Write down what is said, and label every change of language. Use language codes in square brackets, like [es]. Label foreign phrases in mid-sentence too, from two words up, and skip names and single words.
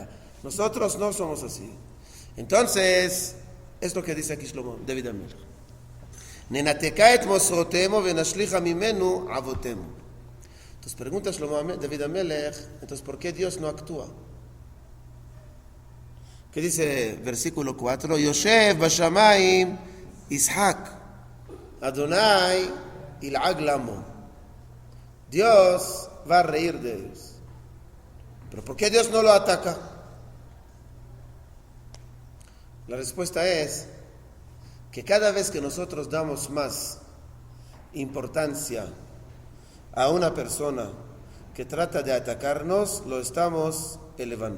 [es] Nosotros no somos así. Entonces, es lo que dice aquí Shlomo, David Amelech. [he] ננתקה את מוסרותימו ונשליכה ממנו עבותימו. [es] Entonces pregunta David Amelech, entonces ¿por qué Dios no actúa? ¿Qué dice versículo 4? [he] יושב בשמים ישחק אדוני ילעג למו. [es] Dios va a reír de ellos. ¿Pero por qué Dios no lo ataca? La respuesta es que cada vez que nosotros damos más importancia a una persona que trata de atacarnos, lo estamos elevando.